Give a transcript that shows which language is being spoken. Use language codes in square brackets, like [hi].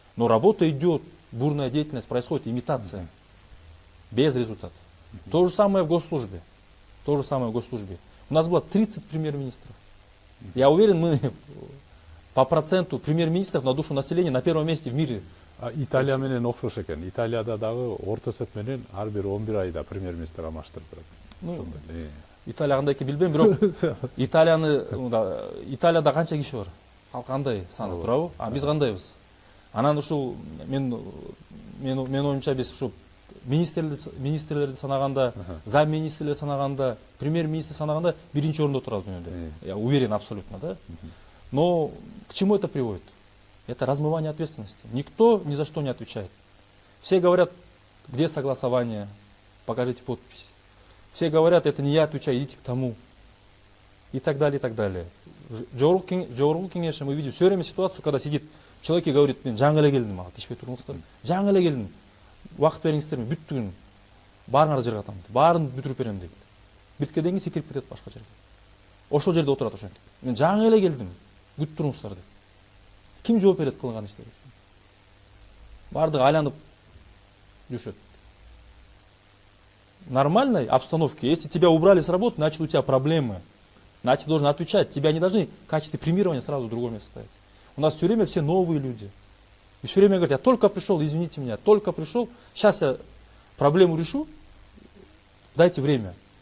[ru] Но работа идет, бурная деятельность происходит, имитация. Без результата. То же самое в госслужбе. То же самое в госслужбе. У нас было 30 премьер-министров. Я уверен, мы по проценту премьер-министров на душу населения на первом месте в мире. [ky] Италия менен окшош экен. Италияда дагы орто эсеп менен ар бир 11 айда премьер-министр алмаштырып турат. Италия кандай экенин билбейм, бирок Италияда канча киши бар? Кандай саны туурабы? Биз кандайбыз? Анан ушул мен оюмча биз ушу министрлерди санаганда, зам министрлер санаганда, премьер-министр санаганда биринчи орунда турат дүйнөдө. [ru] Я уверен абсолютно, да. Но к чему это приводит? Это размывание ответственности. Никто ни за что не отвечает. Все говорят, где согласование, покажите подпись. Все говорят, это не я отвечаю, идите к тому. И так далее, и так далее. [ky] Жогорку кеңеште [ru] мы видим все время ситуацию, когда сидит человек и говорит, [ky] мен жаңы эле келдим, ага, тишпей туруңуздар. Жаңы эле келдим. Убакыт бериңиздерби, бүттүгүн. Баарыңарды жыргатам. Баарын бүтүрүп берем дейт. Биткенден кийин секирип кетет башка жерге. Ошол жерде отурат ошентип. Мен жаңы эле келдим. Күтүп туруңуздар деп. Ким жооп берет кылган иштер үчүн? Баардыгы айланып жүрүшөт. [ru] В нормальной обстановке, если тебя убрали с работы, значит у тебя проблемы. Значит, должен отвечать. Тебя не должны в качестве премирования сразу в другое место ставить. У нас все время все новые люди. И все время говорят, я только пришел, извините меня, только пришел, сейчас я проблему решу, дайте время.